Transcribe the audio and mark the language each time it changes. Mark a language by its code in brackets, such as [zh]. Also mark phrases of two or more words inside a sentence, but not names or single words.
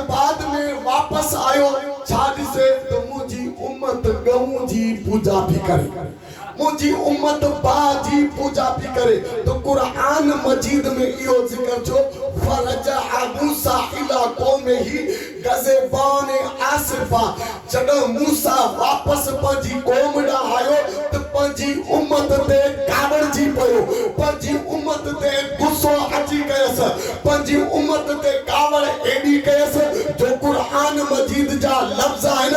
[sd] बाद में वापस आयो छा ॾिसे त मुंहिंजी उम्मत गऊं जी पूजा भी करे मुझी उम्मत बाजी पूजा भी करे तो कुरान मजीद में इहो जिक्र जो [ar] فرجع موسى إلى قومه غضبان أسفا [sd] जॾहिं मूसा वापस पंहिंजी कौम ॾांहुं आयो त पंहिंजी उम्मत ते कावड़जी पियो पंहिंजी उम्मत ते गुस्सो अची कयसि पंहिंजी उम्मत ते कावड़ एॾी कयसि जो कुरान मजीद जा लफ़्ज़ आहिनि